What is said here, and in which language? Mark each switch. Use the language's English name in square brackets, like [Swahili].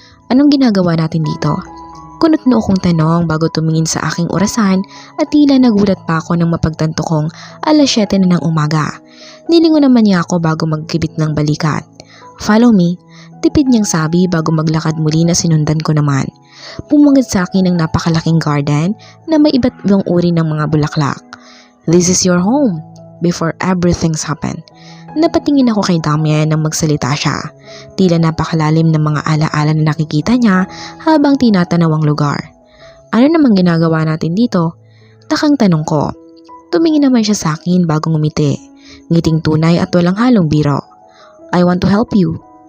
[Filipino] Anong ginagawa natin dito? Kunot noo kong tanong bago tumingin sa aking orasan at tila nagulat pa ako nang mapagtanto kong 7:00 na ng umaga. Nilingon naman niya ako bago magkibit ng balikat. [English] "Follow me," [Filipino] tipid niyang sabi bago maglakad muli na sinundan ko naman. Pumungad sa akin ang napakalaking garden na may iba't ibang uri ng mga bulaklak. [English] "This is your home," before everything's happened. [Filipino] Napatingin ako kay Damian nang magsalita siya. Tila napakalalim ng mga alaala na nakikita niya habang tinatanaw ang lugar. "Ano namang ginagawa natin dito?" Takang tanong ko. Tumingin naman siya sa akin bago ngumiti. Ngiting tunay at walang halong biro. [English] "I want to help you.